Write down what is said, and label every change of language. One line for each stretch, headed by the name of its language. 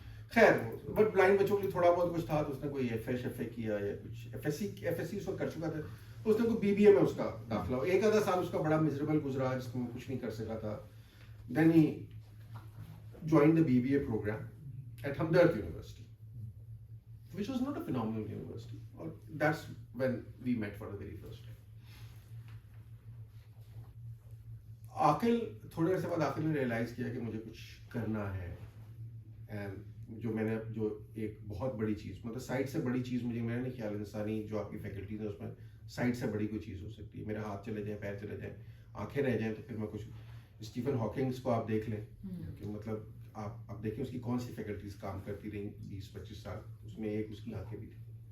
Urdu: خیر but blind بچوں کے لیے تھوڑا بہت کچھ تھا, تو اس نے کوئی FA کیا یا کچھ FSC اس وقت کر چکا تھا, تو اس نے کوئی BBA میں اس کا داخلہ ہو. ایک آدھا سال اس کا بڑا میزریبل گزرا جس میں کچھ نہیں کر سکا تھا.
English: Then he join the BBA program at Hamdard University, which was not a phenomenal university, or that's when we met for the very first time.
Urdu: عاقل تھوڑے عرصے بعد عاقل نے ریئلائز کیا کہ مجھے کچھ کرنا ہے, اینڈ جو ایک بہت بڑی چیز, مطلب سائٹ سے بڑی چیز مجھے میرا نہیں خیال انسانی جو آپ کی فیکلٹیز ہیں اس میں سائٹ سے بڑی کوئی چیز ہو سکتی ہے. میرے ہاتھ چلے جائیں, پیر چلے جائیں, آنکھیں رہ جائیں, تو پھر میں کچھ, اسٹیفن ہاکنگس کو آپ دیکھ لیں کہ مطلب آپ دیکھیں اس کی کون سی فیکلٹیز کام کرتی رہیں 20-25 سال, اس میں ایک اس کی آنکھیں بھی تھیں.